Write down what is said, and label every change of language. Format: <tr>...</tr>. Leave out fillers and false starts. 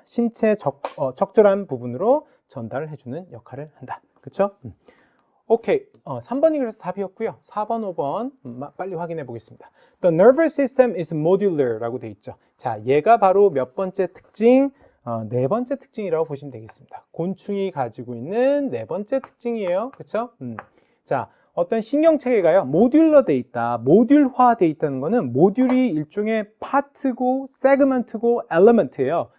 <ko>신체의 적절한 부분으로 전달을 해주는 역할을 한다. 그쵸? 오케이. 3번이 그래서 답이었고요. 4번, 5번 빨리 확인해 보겠습니다.</ko> <en>The nervous system is modular</en> <ko>라고 돼 있죠. 자, 얘가 바로 몇 번째 특징? 네 번째 특징이라고 보시면 되겠습니다. 곤충이 가지고 있는 네 번째 특징이에요. 그쵸? 자, 어떤 신경체계가요, 모듈러 돼 있다, 모듈화 돼 있다는 거는 모듈이 일종의 파트고 세그먼트고 엘리먼트예요.</ko>